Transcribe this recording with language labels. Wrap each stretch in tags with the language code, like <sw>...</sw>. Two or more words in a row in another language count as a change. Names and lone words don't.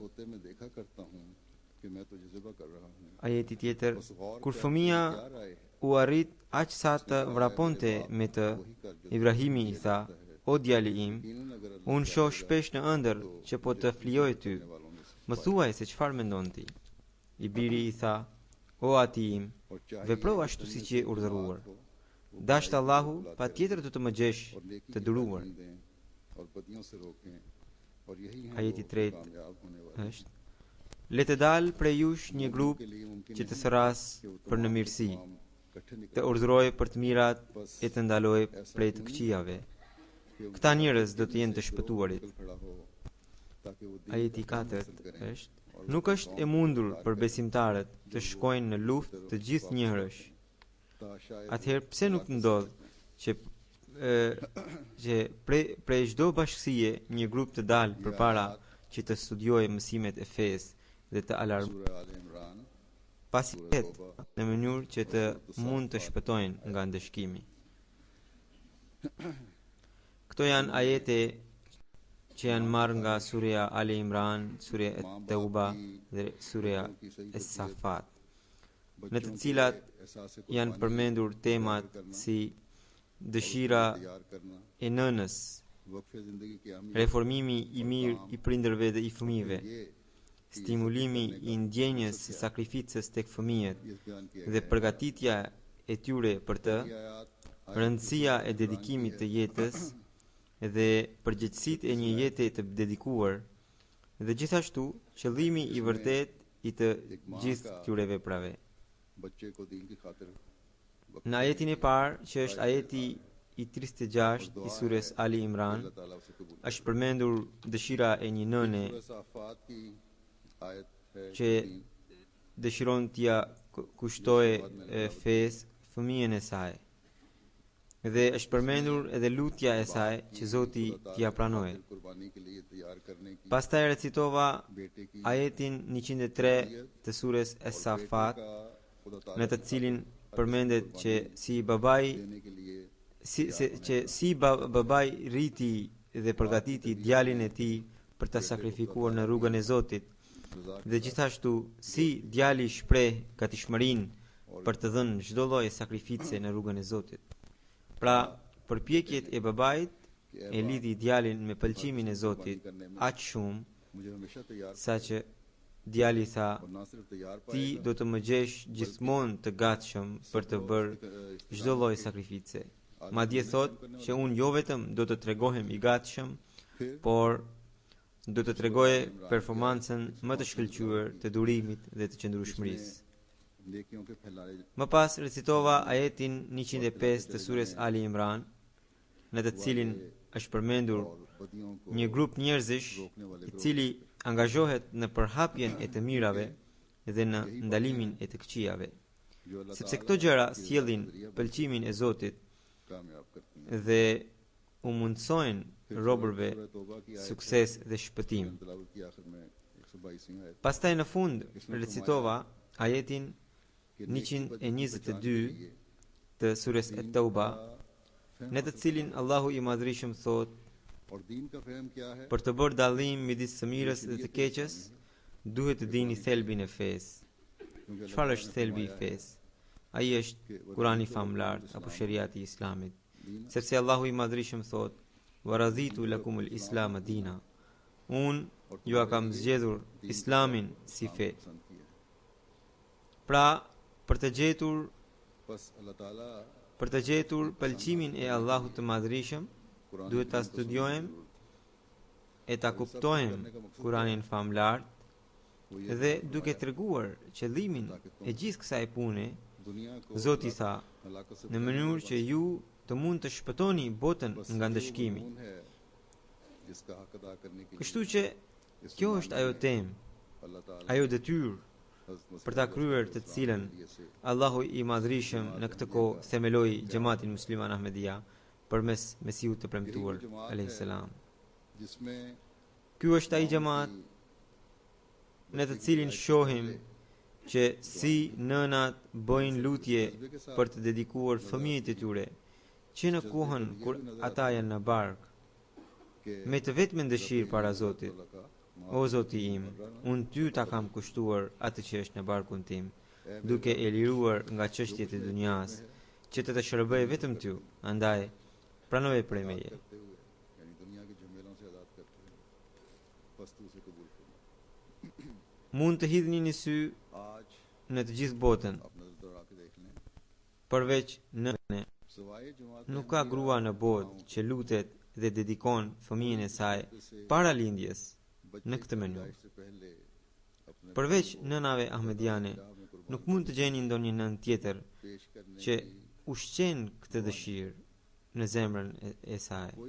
<sq>Ajeti tjetër, kur fëmia u arrit aq sa të vraponte me të, Ibrahimi I tha: O djali im, unë shoh shpesh në ëndër që po të flijoj ty. Më thuaj se çfarë mendon ti. I biri I tha: O ati im, vepro ashtu siç je urdhëruar. Dashtë Allahu, pa tjetër do të më gjesh të duruar.</sq> <ur>اور یہی ہیں</ur> <sq>Ajeti</sq> <ur>वो 3 کامیاب ہونے والے</ur> <sq>është: Le të dalë prej jush një grup</sq> <ur>کے لیے ممکن</ur> <sq>që të</sq> <ur>नहीं</ur> <sq>sëras</sq> <ur>کہ وہ</ur> <sq>për në</sq> <ur>تمام کے</ur> <sq>mirësi,</sq> <ur>تمام اکٹھے نکل</ur> <sq>të urdhëroj për të mirat</sq> <ur>बस</ur> <sq>e të ndaloj</sq> <ur>ऐसा</ur> <sq>prej të</sq> <ur>کیوں نہیں</ur> <sq>këqijave.</sq> <ur>कि</ur> <sq>Këta</sq> <ur>उनके</ur> <sq>njerëz</sq> <ur>आपस</ur> <sq>do</sq> <ur>के</ur> <sq>të</sq> <ur>में</ur> <sq>jenë</sq> <ur>से</ur> <sq>të</sq> <ur>ایک گروہ</ur> <sq>shpëtuarit.</sq> <ur>نکل کھڑا ہو تاکہ وہ دین</ur> <sq>Ajeti</sq> <ur>کا کام 4 حاصل کریں</ur> <sq>është:</sq> <ur>और</ur> <sq>Nuk</sq> <ur>उसके</ur> <sq>është</sq> <ur>काम</ur> <sq>e</sq> <ur>को</ur> <sq>mundur</sq> <ur>इख्तियार</ur> <sq>për</sq> <ur>करें</ur> <sq>besimtarët të</sq> <ur>جب وہ</ur> <sq>shkojnë në</sq> <ur>دین کی</ur> <sq>luftë</sq> <ur>तरफ</ur> <sq>të gjithë</sq> <ur>वापस</ur> <sq>njëherësh.</sq> <ur>لوٹیں تا شاید</ur> <sq>Atëherë</sq> <ur>वो</ur> <sq>pse nuk</sq> <ur>اللہ کا</ur> <sq>ndodh</sq> <ur>ساتھ دیں</ur> <sq>që që prej çdo bashkësie një grup të dalë</sq> <ur>ये</ur> <sq>përpara</sq> <ur>आयत</ur> <sq>që të studiojë mësimet e fesë dhe të alarmojë</sq> <ur>सूरह आल इमरान</ur> <sq>pasi</sq> <ur>सूरह</ur> <sq>vet</sq> <ur>तौबा</ur> <sq>në mënyrë që të</sq> <ur>اور سورہ</ur> <sq>mund të</sq> <ur>साफात</ur> <sq>shpëtojnë nga ndëshkimi. Këto janë ajete që janë marrë nga surja Ali Imran, surja</sq> <ur>ماں باپ</ur> <sq>Tauba</sq> <ur>की</ur> <sq>dhe surja</sq> <ur>بچوں کی صحیح تربیت</ur> <sq>Es-Safat, në</sq> <ur>बच्चों</ur> <sq>të</sq> <ur>के</ur> <sq>cilat</sq> <ur>एहसास</ur> <sq>janë</sq> <ur>कुर्बानी</ur> <sq>përmendur temat</sq> <ur>اجاگر کرنا</ur> <sq>si</sq> <ur>اور اس کے</ur> <sq>dëshira</sq> <ur>لیے تیار کرنا</ur> <sq>e nënës,</sq> <ur>وقف زندگی کی اہمیت</ur> <sq>reformimi i mirë i prindërve dhe i</sq> <ur>और</ur> <sq>fëmijëve,</sq> <ur>پھر یہ کہ</ur> <sq>stimulimi</sq> <ur>इज्जत</ur> <sq>i</sq> <ur>کرنے کا</ur> <sq>ndjenjës</sq> <ur>मकसद</ur> <sq>së</sq> <ur>کیا ہے</ur> <sq>sakrificës tek fëmijët</sq> <ur>یہ بیان کیا</ur> <sq>dhe</sq> <ur>گیا ہے</ur> <sq>përgatitja e tyre për të,</sq> <ur>پہلی آیت</ur> <sq>rëndësia</sq> <ur>आयत</ur> <sq>e</sq> <ur>की</ur> <sq>dedikimit të</sq> <ur>है</ur> <sq>jetës dhe përgjegjësitë e një jete të dedikuar, dhe gjithashtu qëllimi i vërtet i të gjithë këtyre veprave.</sq> <ur>بچے کو دین کی خاطر</ur> <sq>Në ajetin e parë, që është ajeti i 36 i surës Ali Imran,</sq> <ur>اللہ تعالیٰ اسے قبول کرے.</ur> <sq>është përmendur dëshira e një nëne</sq> <ur>سورہ صافات کی آیت ہے</ur> <sq>që dëshiron t'ia kushtojë fesë fëmijën e saj. Dhe është përmendur edhe lutja e saj që Zoti t'ia pranojë.</sq> <ur>قربانی کے لیے تیار کرنے کی</ur> <sq>Pastaj recitova</sq> <ur>بیٹے کی</ur> <sq>ajetin 103 të surës Es-Safat,</sq> <ur>کا خدا تعالیٰ</ur> <sq>në të cilin përmendet që si babai</sq> <ur>دینے کے لیے</ur> <sq>babai rriti dhe përgatiti djalin e tij për ta sakrifikuar në rrugën e Zotit, dhe gjithashtu si djali shpreh gatishmërinë për të dhënë çdo lloj sakrifice në rrugën e Zotit. Pra, përpjekjet e babait e lidhi djalin me pëlqimin e Zotit aq shumë</sq> <ur>مجھے ہمیشہ تیار</ur> <sq>sa që djali tha:</sq> <ur>اور نہ صرف تیار</ur> <sq>ti do të më gjesh gjithmonë të gatshëm për të bërë çdo lloj sakrifice. Madje thot që unë jo vetëm do të tregohem i gatshëm, por do të tregoje performancën më të shkëlqyer të durimit dhe të qëndrueshmërisë.</sq> <ur>نیکیوں کے پھیلانے</ur> <sq>Më pas recitova ajetin 105 të surës Ali Imran, në të cilin është përmendur</sq> <ur>اور بدیوں کو</ur> <sq>një grup njerëzish i cili angazhohet në përhapjen e të mirave dhe në ndalimin e të këqijave,</sq> <ur>جو اللہ</ur> <sq>sepse këto gjëra sjellin pëlqimin e Zotit</sq> <ur>کامیاب کرتی ہیں.</ur> <sq>dhe u mundsojnë robërve</sq> <ur>سورہ توبہ کی آیت</ur> <sq>sukses dhe shpëtim.</sq> <ur>تلاوت کی آخر میں 122 آیت</ur> <sq>Pastaj në fund recitova ajetin 122 të surës At-Tauba, në të cilin Allahu i Madhrishëm thot:</sq> <ur>اور دین کا فہم کیا ہے</ur> <sq>për të bërë dallim midis së mirës dhe të keqes, duhet të dini thelbin e fesë.</sq> <ur>क्योंकि</ur> <sq>Çfarë është thelbi i fesë? Ai është Kurani famlart apo Sheriati i Islamit. Sepse Allahu i Madhrishëm thot:</sq> <ar>"ورضيت لكم الإسلام دينا."</ar> <sq>Unë ju a kam zgjedhur Islamin si fe.</sq> <ur>پسند کیا ہے.</ur> <sq>Pra, për të gjetur</sq> <ur>بس اللہ تعالیٰ</ur> <sq>pëlqimin e Allahut të Madhrishëm, duhet ta studiojmë e ta kuptojmë Kuranin famlart dhe duke treguar qëllimin e gjithë kësaj pune,</sq> <ur>دنیا کو</ur> <sq>Zoti tha,</sq> <ur>ہلاکت سے</ur> <sq>në mënyrë që ju të mund të shpëtoni botën nga ndëshkimi.</sq> <ur>قانون ہے جس کا حق ادا کرنے کے</ur> <sq>Kështu që kjo është ajo temë,</sq> <ur>اللہ تعالیٰ</ur> <sq>ajo detyrë për ta kryer të cilën Allahu i Madhrishëm në këtë kohë themeloi xhamatin musliman Ahmedia përmes Mesihut të premtuar</sq> <ar>عليه السلام.</ar> <ur>जिसमें</ur> <sq>Ky është ai xhamat në të cilin shohim që si nënat bëjnë lutje për të dedikuar fëmijët e tyre, që në kohën kur ata janë në bark, me të vetmen dëshirë para Zotit: O Zoti im, unë ty ta kam kushtuar atë që është në barkun tim, duke e liruar nga çështjet e dunjas, që të shërbej vetëm ty, andaj pranoje prej meje.</sq> <ur>کرتے ہوئے یعنی دنیا کے جھمیلوں سے آزاد کرتے ہوئے بس تو اسے قبول فرما.</ur> <sq>Mund të hidhni një sy</sq> <ur>आज</ur> <sq>në të gjithë botën,</sq> <ur>آپ نظر دوڑا کے دیکھ لیں</ur> <sq>përveç nëne.</sq> <ur>سوائے جماعت</ur> <sq>Nuk ka grua në botë që lutet dhe dedikon fëmijën e saj para lindjes në këtë mënyrë. Përveç nënave ahmediane, nuk mund të gjeni ndonjë nën tjetër që ushqen këtë dëshirë në zemrën e saj.</sq>